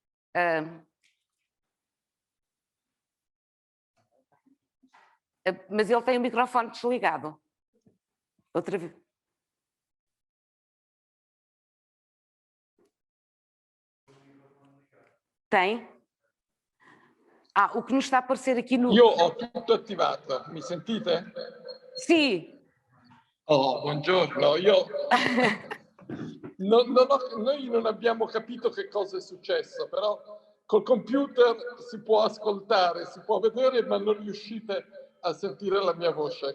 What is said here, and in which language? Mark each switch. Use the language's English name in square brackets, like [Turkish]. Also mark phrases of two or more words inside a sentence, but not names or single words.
[Portuguese] Mas ele tem o microfone desligado. Outra vez. Tem? O que nos está a aparecer aqui no... [Italian] Io ho tutto attivato, mi sentite? Sì. Oh, buongiorno, noi non abbiamo capito che cosa è successo, però col computer si può ascoltare, si può vedere, ma non riuscite a sentire la mia voce.